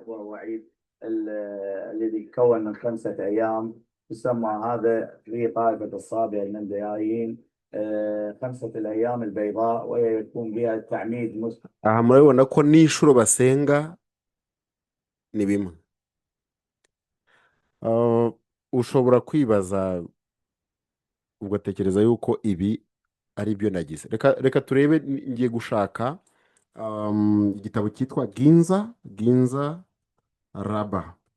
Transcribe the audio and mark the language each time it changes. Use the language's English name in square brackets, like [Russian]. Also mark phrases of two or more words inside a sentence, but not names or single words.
[Arabic] وهو عيد الذي يتكون من 5 أيام. يسمى هذا في طائفة الصابئة المنديايين 5 الأيام البيضاء، ويكون بها التعميد. [Kinyarwanda] Aha murabibona ko n'inshuro basenga ni bimwe. Ushobora kwibaza ugatekereza yuko ibi ari byo nagize. Reka turebe, ngiye gushaka igitabo cyitwa Ginza Raba.